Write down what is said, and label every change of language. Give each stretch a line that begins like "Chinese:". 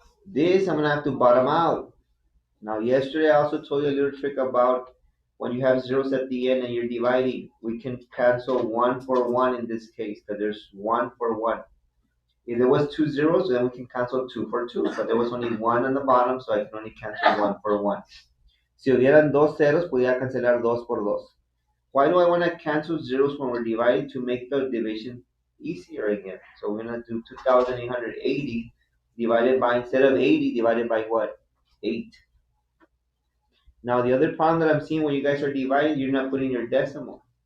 English: This I'm going to have to bottom out. Now yesterday I also told you a little trick about when you have zeros at the end and you're dividing. We can cancel 1 for 1 in this case because there's 1 for 1. If there was two zeros, then we can cancel 2 for 2. But there was only 1 on the bottom, so I can only cancel 1 for 1.
Spanish: Si hubieran dos ceros, podía cancelar 2 por 2.
English: Why do I want to cancel zeros when we're dividing? To make the division easier again. So we're going to do 2,880 divided by, instead of 80, divided by what? 8. Now the other problem that I'm seeing when you guys are dividing, you're not putting your decimal.